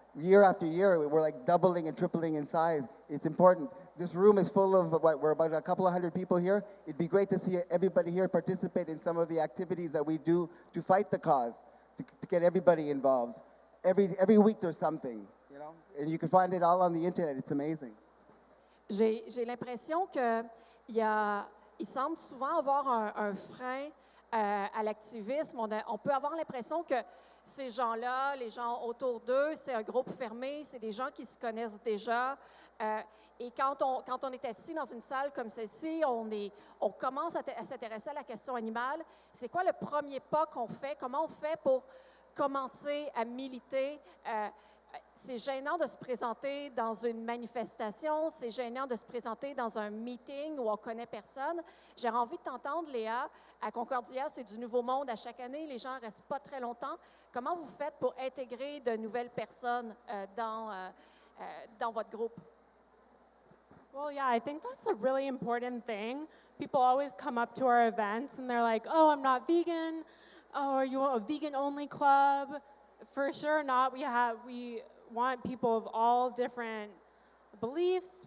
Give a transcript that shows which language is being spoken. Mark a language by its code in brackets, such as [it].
[en] Year after year, we're like doubling and tripling in size. It's important. This room is full of, we're about a couple of hundred people here. It'd be great to see everybody here participate in some of the activities that we do to fight the cause, to get everybody involved. Every week there's something, and you can find it all on the internet. It's amazing. [fr] J'ai l'impression qu'il semble souvent avoir un frein à l'activisme. On peut avoir l'impression que ces gens-là, les gens autour d'eux, c'est un groupe fermé, c'est des gens qui se connaissent déjà. Et quand on est assis dans une salle comme celle-ci, on commence à s'intéresser à la question animale. C'est quoi le premier pas qu'on fait? Comment on fait pour commencer à militer? c'est gênant de se présenter dans une manifestation, c'est gênant de se présenter dans un meeting où on ne connaît personne. J'aurais envie de t'entendre, Léa. À Concordia, c'est du nouveau monde à chaque année. Les gens ne restent pas très longtemps. Comment vous faites pour intégrer de nouvelles personnes dans votre groupe? [en] Well, yeah, I think that's a really important thing. People always come up to our events and they're like, oh, I'm not vegan. Oh, are you a vegan-only club? For sure not. We want people of all different beliefs.